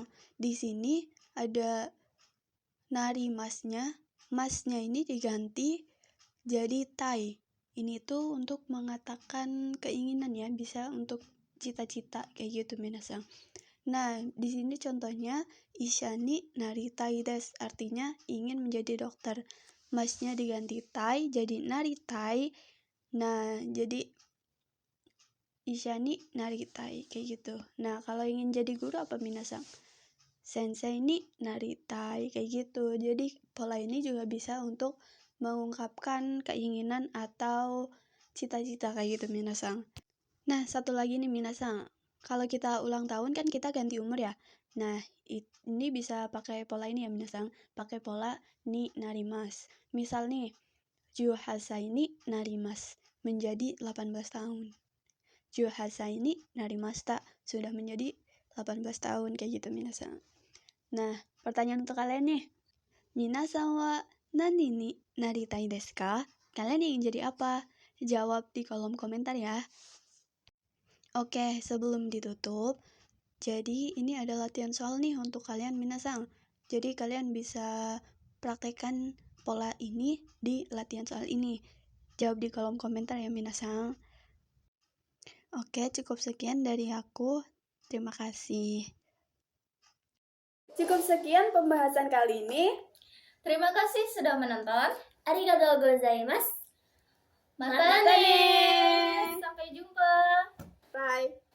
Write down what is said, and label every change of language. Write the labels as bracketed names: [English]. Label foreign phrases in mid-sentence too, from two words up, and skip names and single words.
[Indonesian] Di sini ada narimasnya. Masnya ini diganti jadi tai. Ini tuh untuk mengatakan keinginan ya, bisa untuk cita-cita kayak gitu minasang. Nah, di sini contohnya [Japanese] 医者になりたいです, [Indonesian] artinya ingin menjadi dokter. Masnya diganti tai jadi naritai. Nah, jadi [Japanese] 医者になりたい [Indonesian] kayak gitu. Nah, kalau ingin jadi guru apa minasang? [Japanese] 先生になりたい [Indonesian] kayak gitu. Jadi pola ini juga bisa untuk mengungkapkan keinginan atau cita-cita kayak gitu minasang. Nah, satu lagi nih minasang. Kalau kita ulang tahun kan kita ganti umur ya. Nah, ini bisa pakai pola ini ya minasang. Pakai pola [Japanese] になります. [Indonesian] Misal nih, [Japanese] 18 歳になります [Indonesian] menjadi 18 tahun. [Japanese] 18 歳になりました [Indonesian] sudah menjadi 18 tahun kayak gitu minasang. Nah, pertanyaan untuk kalian nih. [Japanese] 皆さんは何になりたいですか? [Indonesian] Kalian ingin jadi apa? Jawab di kolom komentar ya. Oke, sebelum ditutup, jadi ini ada latihan soal nih untuk kalian minasang. Jadi kalian bisa praktekkan pola ini di latihan soal ini. Jawab di kolom komentar ya minasang. Oke, cukup sekian dari aku. Terima kasih. Cukup sekian pembahasan kali ini. Terima kasih sudah menonton. [Japanese] ありがとうございます. またね. [Indonesian] Sampai jumpa. Bye.